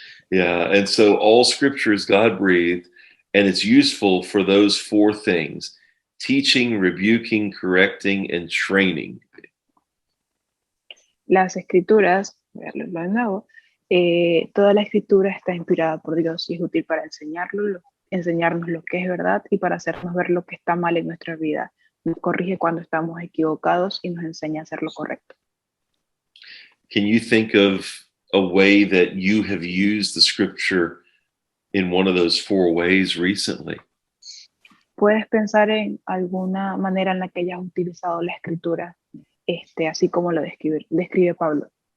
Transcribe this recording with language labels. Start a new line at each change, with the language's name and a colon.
English: Yeah, and so all Scripture is God breathed, and it's useful for those four things: teaching, rebuking, correcting, and training.
Spanish: Las escrituras, voy a leerlo de nuevo, toda la escritura está inspirada por Dios y es útil para enseñarnos lo que es verdad y para hacernos ver lo que está mal en nuestra vida. Nos corrige cuando estamos equivocados y nos enseña a hacer lo correcto.
English: Can you think of a way that you have used the Scripture in one of those four ways recently?
Spanish: ¿Puedes pensar en alguna manera en la que hayas utilizado la escritura, así como lo describe Pablo?